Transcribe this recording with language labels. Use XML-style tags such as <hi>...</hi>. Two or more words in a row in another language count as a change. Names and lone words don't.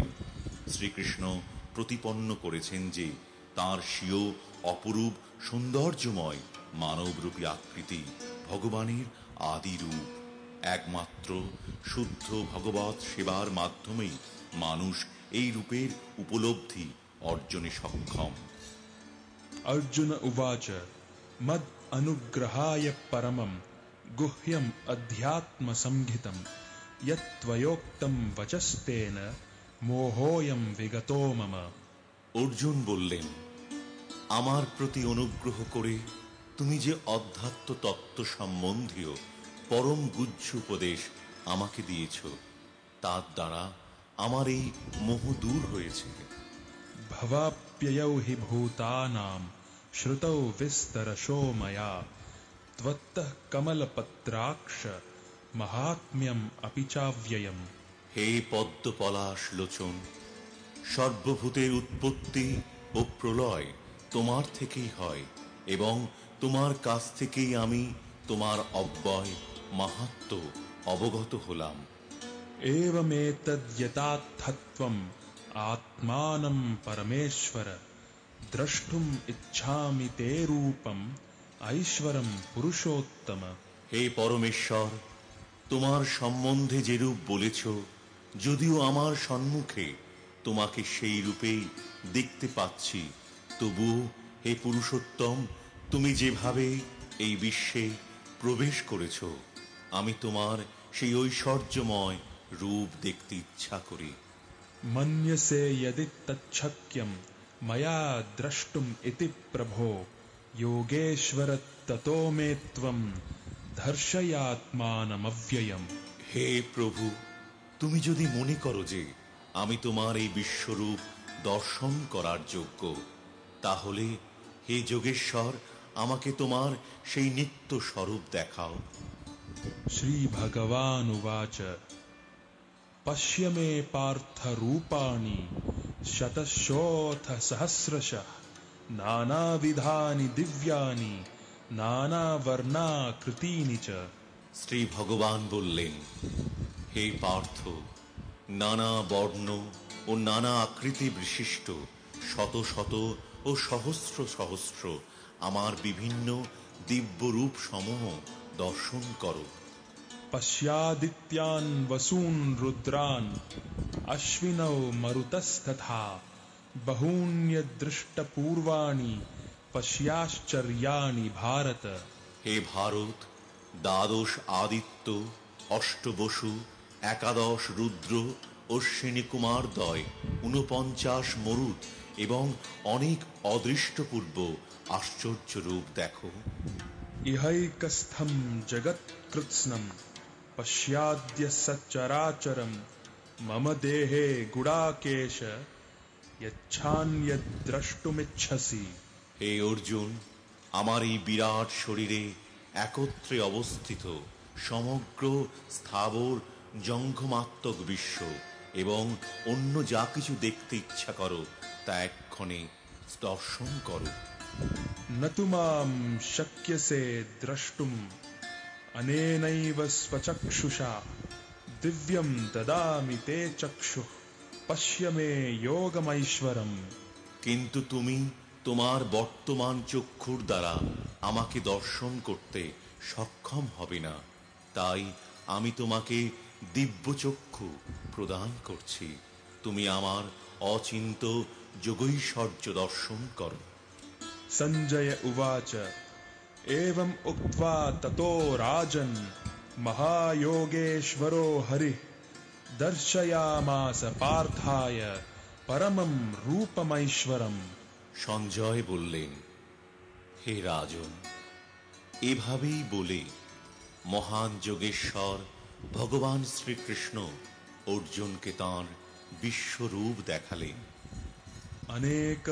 <bn>শ্রীকৃষ্ণ প্রতিপন্ন করেছেন যে তাঁর স্বীয় অপরূপ সৌন্দর্যময় মানবরূপী আকৃতি ভগবানের আদি রূপ। একমাত্র শুদ্ধ ভগবৎ সেবার মাধ্যমেই মানুষ এই রূপের উপলব্ধি অর্জনে সক্ষম।</bn> <sa>अर्जुन उवाच मद अनुग्रहाय परमं गुह्यम अध्यात्म संहितं यत्त्वयोक्तं वचस्तेन मोहोयं विगतो मम।</sa> <bn>অর্জুন বললেন, আমার প্রতি অনুগ্রহ করে তুমি যে অধ্যাত্ম তত্ত্ব সম্বন্ধীয় পরম গুহ্য উপদেশ আমাকে দিয়েছ, তার দ্বারা আমার এই মোহ দূর হয়েছে।</bn> <sa>भवाप्ययौ हि भूतानां श्रुतौ विस्तरशो मया त्वत्तः कमलपत्राक्ष महात्म्यम् अपि चाव्ययम्।</sa> <bn>হে পদ্ম পলাশ লোচন, সর্বভূতের উৎপত্তি ও প্রলয় তোমার থেকেই হয় এবং তোমার কাছ থেকেই আমি তোমার অব্যয় মাহাত্ম্য অবগত হলাম।</bn> <sa>एवमेतद्यथार्थत्वम् आत्मानं परमेश्वर द्रष्टुम् इच्छामि ते रूपम् ऐश्वरं पुरुषोत्तम।</sa> <bn>হে পরমেশ্বর, তোমার সম্বন্ধে যেরূপ বলেছ, যদিও আমার সম্মুখে তোমাকে সেই রূপেই দেখতে পাচ্ছি, তবুও হে পুরুষোত্তম, তুমি যেভাবে এই বিশ্বে প্রবেশ করেছ, আমি তোমার সেই ঐশ্বর্যময় রূপ দেখতে ইচ্ছা করি।</bn> <sa>मन्यसे यदि तच्छक्यं मया द्रष्टुम् इति प्रभो योगेश्वर ततो मे त्वं दर्शयात्मानमव्ययम्।</sa> <bn>হে প্রভু, তুমি যদি মনে করো যে আমি তোমার এই বিশ্বরূপ দর্শন করার যোগ্য, তাহলে হে যোগেশ্বর, আমাকে তোমার সেই নিত্য স্বরূপ দেখাও।</bn> <sa>श्रीभगवानुवाच पश्य मे पार्थ रूपाणि शतशोऽथ सहस्रशः नानाविधानि दिव्यानि नानावर्णाकृतीनि च।</sa> <bn>শ্রী ভগবান বললেন, হে পার্থ, নানা বর্ণ ও নানা আকৃতি বিশিষ্ট শত শত ও সহস্র সহস্র আমার বিভিন্ন দিব্য রূপ সমূহ দর্শন করো।</bn> <sa>पश्यादित्यान् वसून् रुद्रान् अश्विनौ मरुतस्तथा बहून्यदृष्टपूर्वाणि पश्याश्चर्याणि भारत।</sa> <bn>হে ভারত, দ্বাদশ আদিত্য, অষ্টবসু, একাদশ রুদ্র, অশ্বিনী কুমারদ্বয়, 49 মরুত এবং অনেক অদৃষ্টপূর্ব আশ্চর্য রূপ দেখো।</bn> <sa>इहैकस्थं जगत्कृत्स्नं पश्याद्य सच्चराचरं मम देहे गुडाकेश यच्छान्यद्द्रष्टुमिच्छसि।</sa> <bn>হে অর্জুন, আমার এই বিরাট শরীরে একত্রে অবস্থিত সমগ্র স্থাবর জঙ্গমাত্মক বিশ্ব এবং অন্য যা কিছু দেখতে ইচ্ছা করো, তা এক্ষণে দর্শন করো।</bn> <sa>न तु मां शक्यसे द्रष्टुम् अनेनैव स्वचक्षुषा दिव्यं ददामि ते चक्षुः पश्य मे योगमैश्वरम्।</sa> <bn>কিন্তু তুমি তোমার বর্তমান চক্ষুর দ্বারা আমাকে দর্শন করতে সক্ষম হবে না, তাই আমি তোমাকে দিব্য চক্ষু প্রদান করছি। তুমি আমার অচিন্ত যোগৈশ্বর্য দর্শন করো।</bn> <sa>सञ्जय उवाच एवम् उक्त्वा ततो राजन् महायोगेश्वरो हरिः दर्शयामास पार्थाय परमं रूपमैश्वरम्।</sa> <bn>সঞ্জয় বললেন, হে রাজন, এভাবেই বলে মহান যোগেশ্বর ভগবান শ্রীকৃষ্ণ অর্জুনকে তাঁর বিশ্বরূপ দেখালেন।</bn>